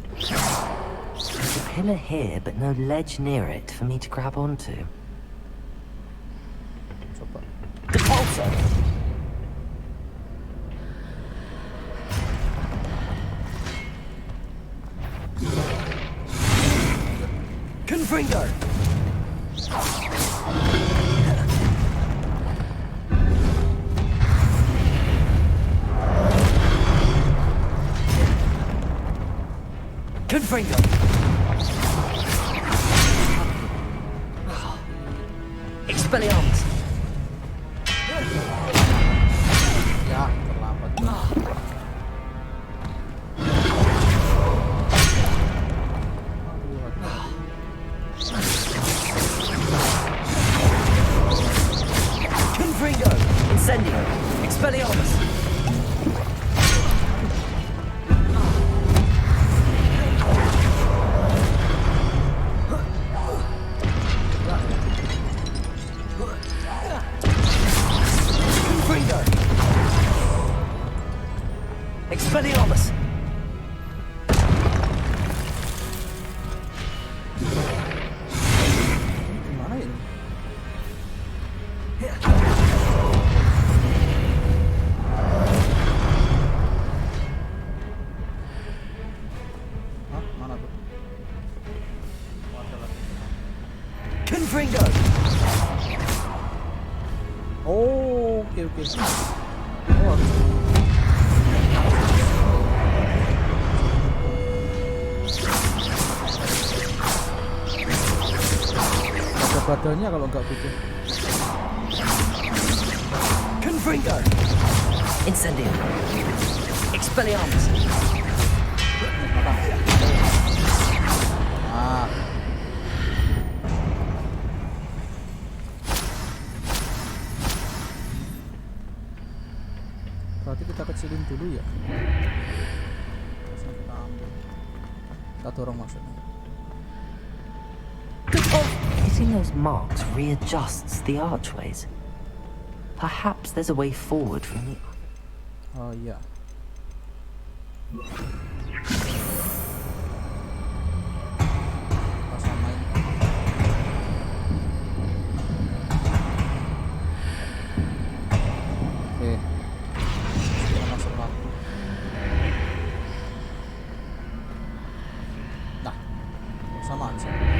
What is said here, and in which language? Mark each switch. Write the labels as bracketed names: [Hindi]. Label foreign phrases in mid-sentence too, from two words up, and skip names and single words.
[English] There's a pillar here, but no ledge near it for me to grab onto. [Indonesian] Coba. Depulso. Confringo. Confringo. Expelliarmus. Ya, terlambat. Confringo. Incendio. Expelliarmus. Confringo. Expelliarmus. Gimana ini? Hah? Mana tuh? Oh, ada lagi. Confringo. Oh, oke. Oh, harus. Ada badannya kalau nggak gitu. Confringo. Incendio. Expelliarmus. Ah. Berarti kita kecilin dulu ya. Terus kita ambil. Kita dorong maksudnya. [English] Hitting those marks readjusts the archways. Perhaps there's a way forward from the... [Indonesian] Oh iya. Kita samain. Oke. Kita masuk lagi. Nah, sama aja.